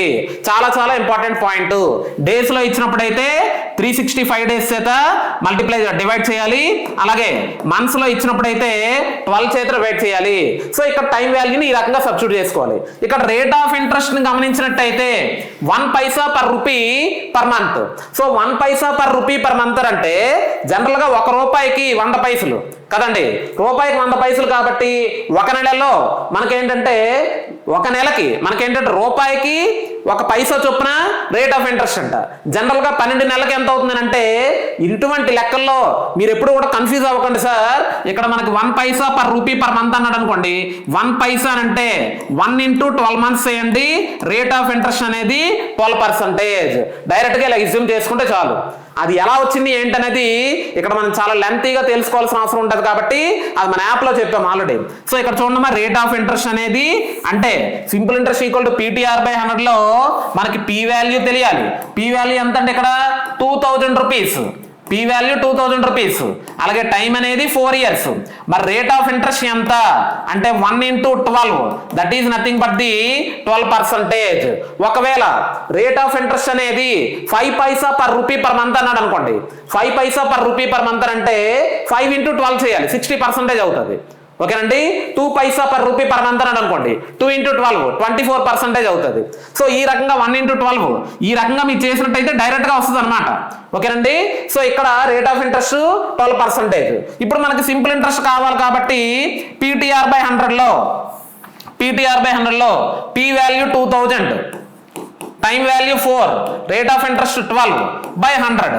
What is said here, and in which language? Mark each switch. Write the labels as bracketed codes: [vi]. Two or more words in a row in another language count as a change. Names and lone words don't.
[te] చాలా చాలా [en] important point. [te] డేస్ లో ఇచ్చినప్పుడు అయితే 365 days చేత డివైడ్ చేయాలి. అలాగే మంత్స్ లో ఇచ్చినప్పుడు అయితే 12 చేత డివైడ్ చేయాలి. సో ఇక్కడ [en] time valueని [te] ఈ రకంగా సబ్స్టిట్యూట్ చేసుకోవాలి. ఇక్కడ [en] rate of interest [te] ని గమనించినట్టయితే [en] 1 paisa per rupee per month. [te] సో [en] 1 paisa per rupee per month [te] అంటే జనరల్ గా 1 రూపాయికి 100 పైసలు కదండి. రూపాయికి 100 పైసలు కాబట్టి ఒక నెలలో మనకేంటంటే రూపాయికి 1 పైసా చొప్పున [en] rate of interest [te] అంట. జనరల్ గా 12 నెలలకి ఎంత అవుతుంది అంటే, ఇటువంటి లెక్కల్లో మీరు ఎప్పుడు కూడా కన్ఫ్యూజ్ అవ్వకండి సార్. ఇక్కడ మనకి [en] 1 paisa per rupee per month [te] అన్నాడు అనుకోండి, 1 paisa అంటే [en] 1 into 12 months [te] చేయండి, [en] rate of interest [te] అనేది 12%. డైరెక్ట్ గా ఇలా ఇజ్యూమ్ చేసుకుంటే చాలు. అది ఎలా వచ్చింది ఏంటనేది ఇక్కడ మనం చాలా లెంతీగా తెలుసుకోవాల్సిన అవసరం ఉంటుంది కాబట్టి అది మన యాప్ లో చెప్పాం ఆల్రెడీ. సో ఇక్కడ చూడండి, [en] rate of interest [te] అనేది అంటే [en] simple interest equal to PTR/100 [te] లో మనకి [en] P value [te] తెలియాలి. [en] P value [te] ఎంత అంటే ఇక్కడ 2000 rupees. [en] P value [te] 2000 rupees. అలాగే టైం అనేది 4 years. మరి [en] rate of interest [te] ఎంత అంటే 1 into 12, [en] that is nothing but the 12%. [te] ఒకవేళ [en] rate of interest [te] అనేది [en] 5 paisa per rupee per month [te] అన్నాడు అనుకోండి, [en] 5 paisa per rupee per month [te] అంటే 5 into 12 చేయాలి, 60% అవుతుంది. ఓకేనండి. [en] 2 paisa per rupee per month [te] అన్నాడు అనుకోండి, 2 into 12 24% అవుతుంది. సో ఈ రకంగా 1 into 12 ఈ రకంగా మీరు చేసినట్టయితే డైరెక్ట్ గా వస్తుంది అనమాట. ఓకేనండి. సో ఇక్కడ [en] rate of interest [te] 12%. ఇప్పుడు మనకి [en] simple interest [te] కావాలి కాబట్టి PTR/100 లో [en] P value [te] 2000, [en] time value [te] 4, [en] rate of interest [te] 12/100.